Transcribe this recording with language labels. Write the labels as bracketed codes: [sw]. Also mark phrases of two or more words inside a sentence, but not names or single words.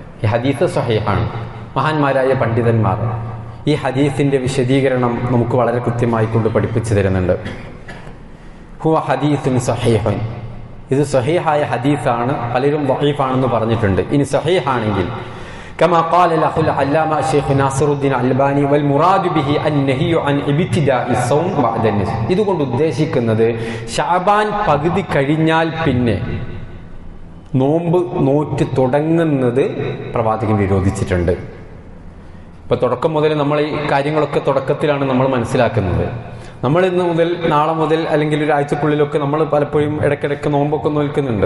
[ml] ഈ ഹദീസ് സ്വഹീഹാണ്. മഹാന്മാരായ പണ്ഡിതന്മാർ ഈ ഹദീസിന്റെ വിശദീകരണം നമുക്ക് വളരെ കൃത്യമായി കൊണ്ട് പഠിപ്പിച്ചു തരുന്നുണ്ട്. [ar] هو حديث صحيح. [ml] ഇത് സ്വഹീഹായ ഹദീസാണ്. പലരും ദഈഫാണെന്ന് പറഞ്ഞിട്ടുണ്ട്. ഇനി സ്വഹീഹാണെങ്കിൽ [ar] كما قال له العلامة الشيخ ناصر الدين الألباني والمراد به النهي عن ابتداء الصوم بعد النصف. [ml] ഇതുകൊണ്ട് ഉദ്ദേശിക്കുന്നത് ശഅബാൻ പകുതി കഴിഞ്ഞാൽ പിന്നെ നോമ്പ് നോറ്റ് തുടങ്ങുന്നത് പ്രവാചകൻ വിരോധിച്ചിട്ടുണ്ട്. ഇപ്പൊ തുടക്കം മുതൽ നമ്മൾ ഈ കാര്യങ്ങളൊക്കെ തുടക്കത്തിലാണ് നമ്മൾ മനസ്സിലാക്കുന്നത്. നമ്മൾ ഇന്ന് മുതൽ, നാളെ മുതൽ അല്ലെങ്കിൽ ഒരാഴ്ചക്കുള്ളിലൊക്കെ നമ്മൾ പലപ്പോഴും ഇടയ്ക്കിടയ്ക്ക് നോമ്പൊക്കെ നോൽക്കുന്നുണ്ട്.